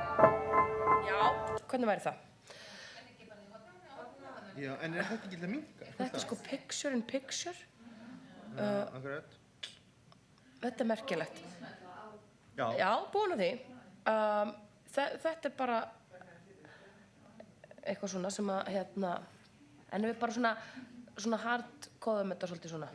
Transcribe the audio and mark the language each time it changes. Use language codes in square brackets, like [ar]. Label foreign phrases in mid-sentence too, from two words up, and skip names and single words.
[is] Já, hvernig væri það? Já, en þetta ekki að minnka? Þetta sko [en] picture in picture. [is] Akkurat. Þetta merkilegt. Já. Já, búin að því. Þetta bara eitthvað svona sem að, en við bara svona hardkóðum þetta svolítið svona.